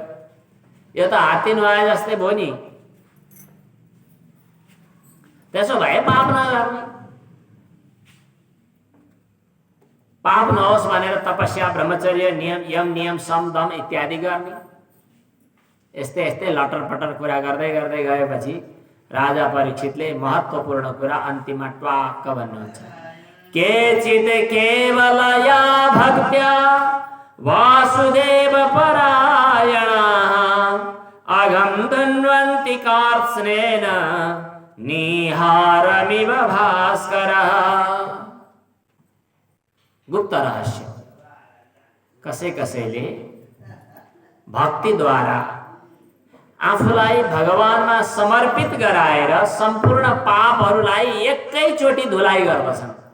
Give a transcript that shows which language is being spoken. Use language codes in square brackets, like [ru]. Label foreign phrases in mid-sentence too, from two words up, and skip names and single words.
[ne] यो त हात्ती नुहाए जस्तै भयो नि। त्यसो भए पाप नगर्ने, पाप नहोस् भनेर तपस्या, ब्रह्मचर्य, नियम, यम नियम, सम दम इत्यादि गर्ने। यस्तै यस्तै लटर पटर कुरा गर्दै गर्दै गएपछि राजा परीक्षितले महत्त्वपूर्ण कुरा अन्तिममा ट्वाक्क भन्नुहुन्छ। [sa] केचित् केवलया भक्त्या वासुदेव परायणाः अघं धन्वन्ति कार्त्स्नेन निहारमिव भास्करः। [ne] गुप्त रहस्य, कसैले भक्तिद्वारा आफूलाई भगवानमा समर्पित गराएर सम्पूर्ण पापहरूलाई एकैचोटि धुलाइ गर्दछन्।